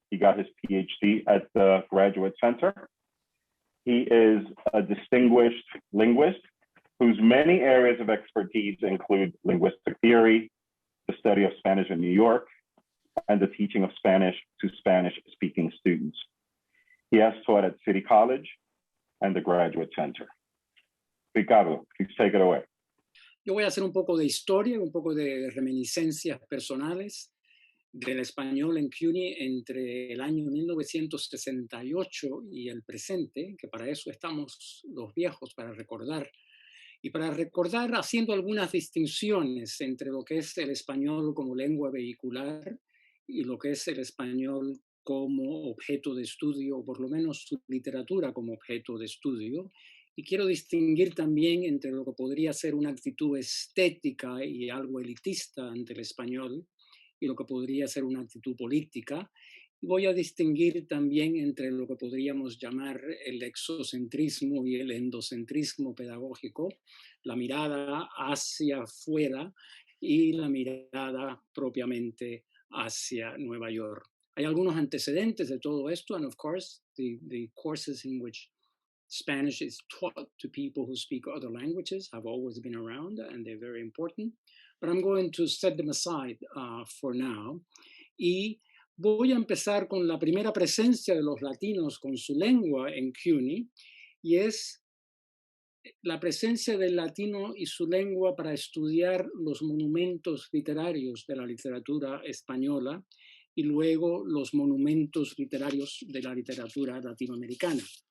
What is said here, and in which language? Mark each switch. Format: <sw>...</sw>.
<en>He got his PhD at the Graduate Center. He is a distinguished linguist whose many areas of expertise include linguistic theory, the study of Spanish in New York, and the teaching of Spanish to Spanish-speaking students. He has taught at City College and the Graduate Center. Ricardo, please take it away.</en> <es>Yo voy a hacer un poco de historia, un poco de reminiscencias personales del español en CUNY entre el año 1968 y el presente, que para eso estamos los viejos, para recordar. Y para recordar haciendo algunas distinciones entre lo que es el español como lengua vehicular y lo que es el español como objeto de estudio, o por lo menos su literatura como objeto de estudio. Y quiero distinguir también entre lo que podría ser una actitud estética y algo elitista ante el español y lo que podría ser una actitud política. Y voy a distinguir también entre lo que podríamos llamar el exocentrismo y el endocentrismo pedagógico, la mirada hacia afuera y la mirada propiamente hacia Nueva York. Hay algunos antecedentes de todo esto,</es> <en>and of course, the courses in which Spanish is taught to people who speak other languages have always been around, and they're very important. But I'm going to set them aside for now.</en> <es>Y voy a empezar con la primera presencia de los latinos con su lengua en CUNY, y es la presencia del latino y su lengua para estudiar los monumentos literarios de la literatura española y luego los monumentos literarios de la literatura latinoamericana.</es>